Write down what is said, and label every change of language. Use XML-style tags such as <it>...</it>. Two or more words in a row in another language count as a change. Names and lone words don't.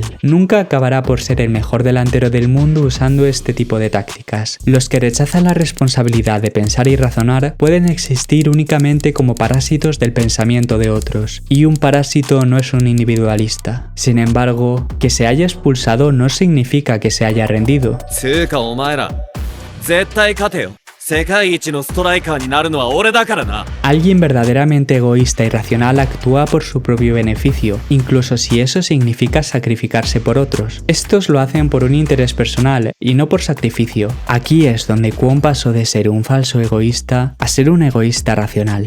<es>Nunca acabará por ser el mejor delantero del mundo usando este tipo de tácticas. Los que rechazan la responsabilidad de pensar y razonar pueden existir únicamente como parásitos del pensamiento de otros, y un parásito no es un individualista. Sin embargo, que se haya expulsado no significa que se haya rendido.</es> <ja>絶対勝てよ。世界一のストライカーになるのは俺だからな。</ja> <es>Alguien verdaderamente egoísta y racional actúa por su propio beneficio, incluso si eso significa sacrificarse por otros. Estos lo hacen por un interés personal y no por sacrificio. Aquí es donde Kwon pasó de ser un falso egoísta a ser un egoísta racional.</es>